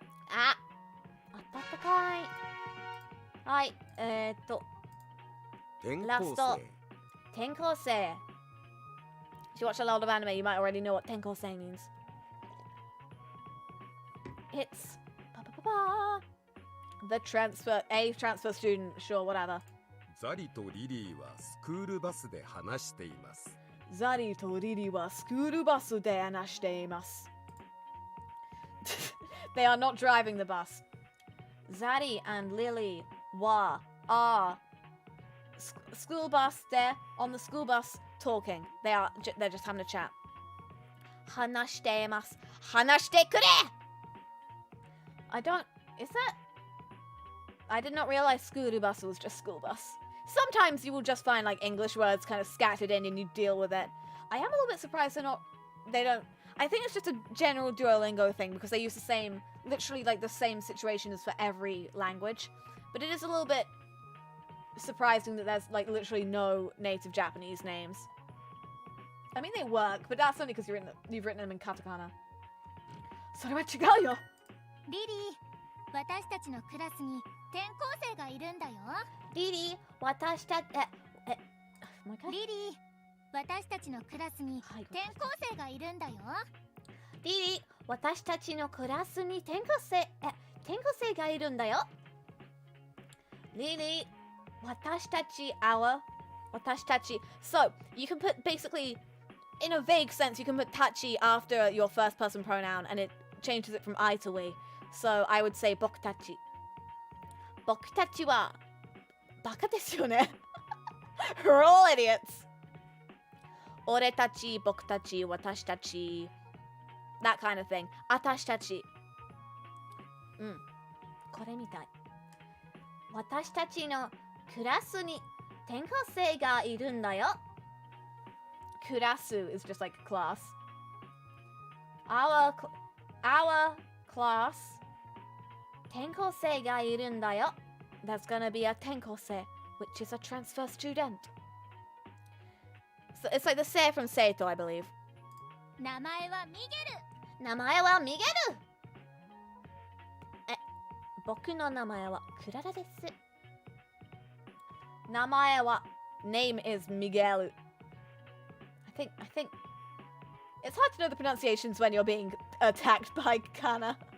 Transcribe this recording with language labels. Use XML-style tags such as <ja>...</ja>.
<ja>Atatakai. はい、ラスト。転校生.</ja> <en>If you watch a lot of anime, you might already know what</en> <ja>転校生</ja> <en>means. It's the transfer student, sure, whatever.</en> <ja>ザリとリリーはスクールバスで話しています。ザリとリリーはスクールバスで話しています。</ja> <en>They are not driving the bus. Zari and Lily are school bus. They're on the school bus talking. They're just having a chat.</en> <ja>話しています。話してくれ!</ja> <en>Is that? I did not realize school bus was just school bus. Sometimes you will just find like English words kind of scattered in and you deal with it. I am a little bit surprised they don't. I think it's just a general Duolingo thing because they use the same literally like the same situation as for every language, but it is a little bit surprising that there's like literally no native Japanese names. I mean, they work, but that's only because you've written them in katakana.</en> <ja>それは違うよ。リリー、私たちのクラスに転校生がいるんだよ。リリー、私たち、もう一回。リリー、私たちのクラスに転校生がいるんだよ。リリー、私たちのクラスに転校生がいるんだよ。リリー、私たち、私たち。</ja> <en>So, you can put basically, in a vague sense, you can put tachi after your first person pronoun and it changes it from I to we. So, I would say</en> <ja>僕たち。僕たちは、バカですよね。</ja> <en>We're all idiots.</en> <ja>俺たち、僕たち、私たち。</ja> <en>That kind of thing.</en> <ja>私たち。これみたい。私たちのクラスに転校生がいるんだよ。</ja> <en>クラス is just like class. Our class</en> <ja>転校生がいるんだよ。</ja> <en>There's gonna be a</en> <ja>転校生</ja> <en>which is a transfer student. So it's like the say from Seito, I believe.</en> <ja>名前はミゲル。名前はミゲル。僕の名前はクララです。名前は</ja> <en>name is Miguel. I think it's hard to know the pronunciations when you're being attacked by Kana.</en>